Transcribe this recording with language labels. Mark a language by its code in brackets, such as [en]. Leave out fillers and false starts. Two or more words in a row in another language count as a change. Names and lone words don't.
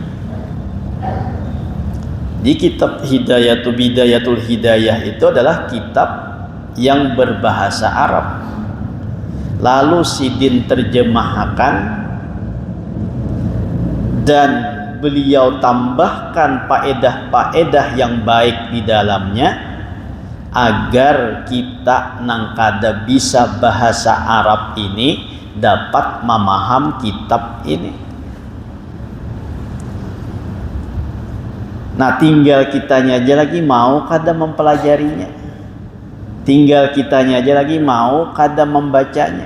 [id] Di kitab Bidayatul Hidayah itu adalah kitab yang berbahasa Arab. Lalu Sidin terjemahkan dan beliau tambahkan faedah-faedah yang baik di dalamnya, agar kita nang kada bisa bahasa Arab ini dapat memaham kitab ini. [bjn] Nah, tinggal kitanya aja lagi mau kada mempelajarinya, tinggal kitanya aja lagi mau kada membacanya.